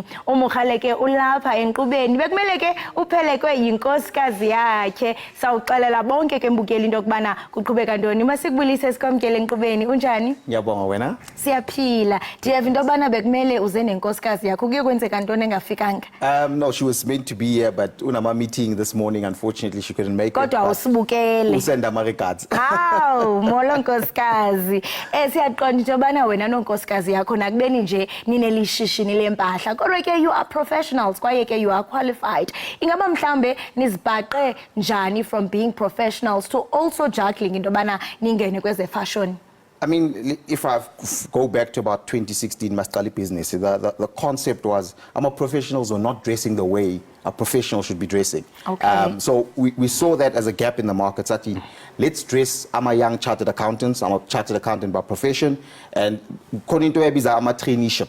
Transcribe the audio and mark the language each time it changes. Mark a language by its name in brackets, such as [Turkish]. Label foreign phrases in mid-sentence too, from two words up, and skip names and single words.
[Xhosa] UMokhale ke ulapha enkqubeni bekumele ke uphelekwe yinkosikazi yakhe. Sawuxelela bonke ke mbukeli into kubana kuqhubeka ntoni. Masikubulise sikwamkele enkqubeni. Unjani? [Zulu] Ngiyabonga wena. [Xhosa] Siyaphila. Ndiyeva into kubana bekumele uze nenkosikazi yakho kuye kwenzeka ntoni engafikanga. [English] No, she was meant to be here but unama meeting this morning, unfortunately she couldn't make it. [Xhosa] Kodwa usibukele. Usenda ama regards. Aw, molo nkosikazi. Siyaqonda into kubana wena nonkosikazi yakho nakubeni nje ninelishishini lempahla. Kodwa ke [English] you are professionals [Xhosa] kwaye ke [English] you are qualified. [Xhosa] Ingaba mhlambe nizibhaqe njani [English] from being professionals to also juggling [Xhosa] into bana ningene kweze fashion? [English] I mean, if I go back to about 2016, Masqali business, the concept was, professionals are not dressing the way a professional should be dressing. Okay. So we saw that as a gap in the market. Sati, let's dress, I'm a young chartered accountant, I'm a chartered accountant by profession, and according to Ebiza, I'm a traineeship.